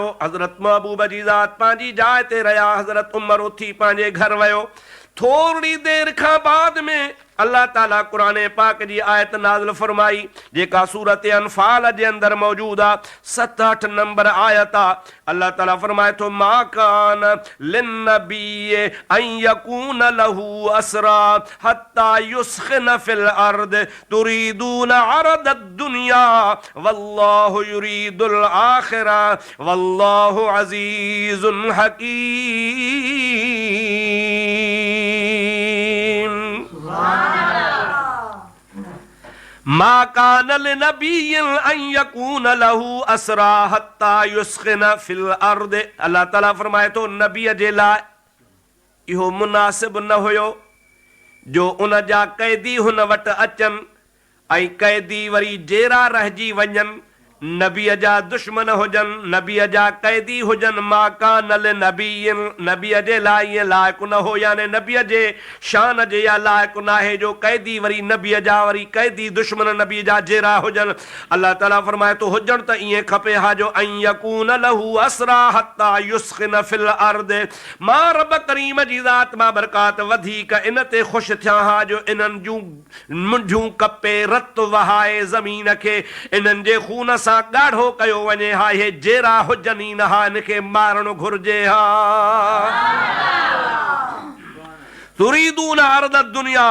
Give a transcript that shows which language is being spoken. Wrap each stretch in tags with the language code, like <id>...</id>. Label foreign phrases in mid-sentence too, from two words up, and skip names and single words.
<sd>हज़रत महबूब जी ज़ात पंहिंजी जाइ ते रहिया। हज़रत उमर उथी पंहिंजे घर वियो। थोरी देर खां बाद में अल्लाह ताला क़ुरान पाक जी आयत नाज़िल फरमाई, जेका सूरत अनफाल जे अंदर मौजूद आहे। 7-8 नंबर आयत आहे। अल्लाह ताला फरमाए थो,</sd> <ar>ما كان لنبي أن يكون له أسرى حتى يثخن في الأرض تريدون عرض الدنيا والله يريد الآخرة والله عزيز حكيم. ما كان لنبي أن يكون له أسرى حتى يثخن في الأرض.</ar> <sd>अल्लाह ताला फरमाए थो, नबीअ जे लाइ इहो मुनासिब न हुयो जो उन जा कैदी हुन वटि अचनि ऐं कैदी वरी जेरा रहिजी वञनि, नबीअ जा दुश्मन हुजनि, नबीअ जा कैदी हुजनि।</sd> <ar>ما كان لنبي,</ar> <sd>नबीअ जे लाइ ईअं लाइक़ु न हो, यानी नबीअ जे शान जे या लाइक़ु न आहे जो कैदी वरी नबीअ जा वरी कैदी दुश्मन नबीअ जा जेरा हुजनि। अल्लाह ताला फरमाए थो, हुजण त ईअं खपे हा जो</sd> <ar>أن يكون له أسرى حتى يثخن في الأرض.</ar> <sd>मां रब करीम जी ज़ात मां बरकात वधीक इन ते ख़ुशि थियां हा जो इन्हनि जूं मुंझूं कपे रत वहाए ज़मीन खे इन्हनि जे खून सां ॻाढ़ो कयो वञे हा। हे जेरा हुजनि ई न हा, इनखे मारणो घुर्जे हा।</sd> <ar>تريدون عرض الدنيا.</ar>